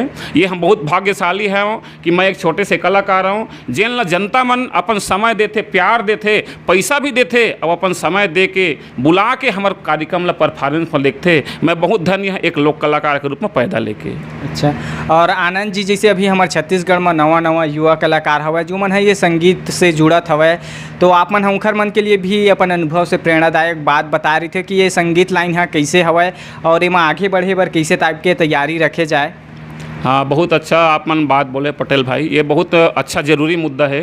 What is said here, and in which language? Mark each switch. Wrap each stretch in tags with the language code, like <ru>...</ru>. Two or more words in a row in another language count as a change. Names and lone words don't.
<hne>ये हम बहुत भाग्यशाली हैं कि मैं एक छोटे से कलाकार हूँ जेन ला जनता मन अपन समय देते, प्यार देते, पैसा भी देते और अपन समय दे के बुला के हमार कार्यक्रम ला परफॉर्मेंस में देखते। मैं बहुत धन्य है एक लोक कलाकार के रूप में पैदा लेके। अच्छा, और आनंद जी जैसे अभी हमारे छत्तीसगढ़ में नवा नवा युवा कलाकार हवा जो मन है ये संगीत से जुड़त हवै, तो आप मन उखर मन के लिए भी अपन अनुभव से प्रेरणादायक बात बता रही थे कि ये संगीत लाइन है कैसे हवै और एमा आगे बढ़े बर कैसे टाइप के तैयारी रखे जाए। हाँ, बहुत अच्छा आप मन बात बोले पटेल भाई, ये बहुत अच्छा ज़रूरी मुद्दा है।</hne>